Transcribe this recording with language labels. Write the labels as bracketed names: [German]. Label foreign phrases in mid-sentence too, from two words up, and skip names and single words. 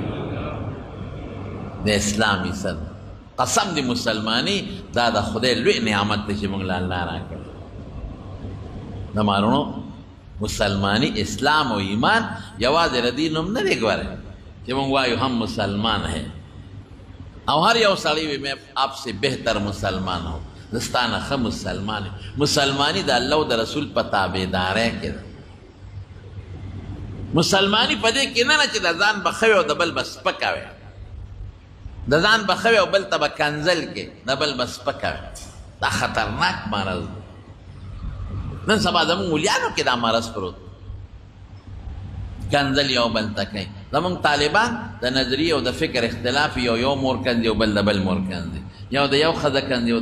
[Pashto] د اسلام عزت قسم د مسلماني دا د خدای لوی نعمت دی چې موږ له الله راکړی د مارونو مسلمانی اسلام و ایمان یوازې د دین نوم نه دی ګوره چې موږ وایو هم [Urdu] مسلمان ہے [Pashto] او هر یو سړی وي [Urdu] میں آپ سے بہتر مسلمان ہوں [Pashto] زستا نه ښه مسلمان یم مسلماني د الله او د رسول په تابعدارۍ کې ده مسلماني په دې کې نه چې د ځان به ښه وي او د بل به سپکه وي د ځان به ښه وي او بل ته به کنځل کې د بل به سپکه وي دا خطرناک مرض دی نن سبا زمونږ مولیانو کې دا مرض پروت کنځل یو بل ته کوي زمونږ طالبان د نظریې او د فکر اختلاف یو مور کندي او بل د بل مور کندي یو د یو ښځه کندي او د